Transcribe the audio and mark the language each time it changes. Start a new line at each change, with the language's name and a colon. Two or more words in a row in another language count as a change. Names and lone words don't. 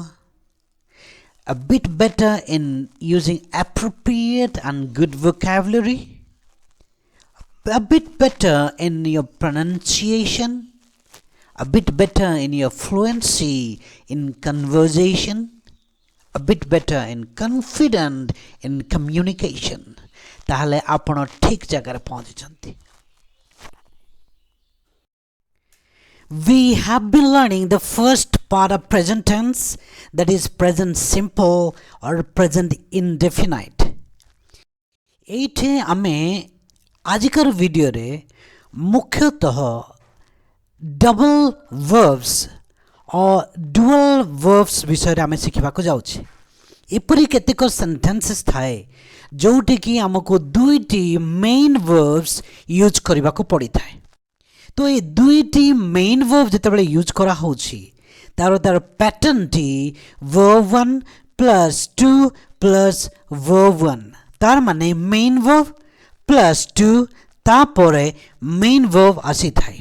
English: A bit better in using appropriate and good vocabulary? A bit better in your pronunciation? A bit better in your fluency in conversation? A bit better in confident in communication?
Odia: ତାହେଲେ ଆପଣ ଠିକ୍ ଜଗହ ପହଞ୍ଚି.
English: We have been learning the first part of present tense, that is present simple or present indefinite.
Odia: ଏଠି ଆମେ ଆଜିକର ଭିଡିଓ ରେ ମୁଖ୍ୟତଃ
English: double verbs
Odia: ଔର
English: dual verbs
Odia: ବିଷୟ ରେ ଆମେ ଶିଖିବା କୁ ଯାଉଛି. ଏପରି କେତେକ ସେଣ୍ଟେନ୍ସେସ ଥାଏ ଯେଉଁଠି କି ଆମକୁ ଦୁଇଟି
English: main verbs use
Odia: କରିବା କୁ ପଡ଼ି ଥାଏ. ତୋ ଏ ଦୁଇଟି
English: main verb
Odia: ଯେତେବେଳେ ୟୁଜ କରା ହେଉଛି ତାର ପାଟର୍ନ ଟି
English: verb 1 plus 2 plus verb 1
Odia: ତାର ମାନେ
English: main verb plus 2
Odia: ତାପରେ
English: main verb
Odia: ଆସି ଥାଏ.